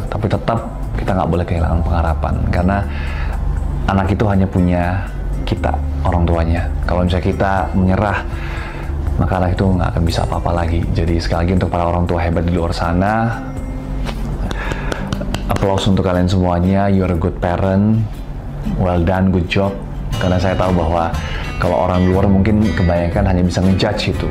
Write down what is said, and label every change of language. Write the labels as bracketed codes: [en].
[id] Tapi tetap kita nggak boleh kehilangan pengharapan, karena anak itu hanya punya kita, orang tuanya. Kalau misalnya kita menyerah, maka anak itu nggak akan bisa apa-apa lagi. Jadi sekali lagi untuk para orang tua hebat di luar sana, applause untuk kalian semuanya. [en] You are a good parent, well done, good job. [id] Karena saya tahu bahwa kalau orang luar mungkin kebanyakan hanya bisa ngejudge itu.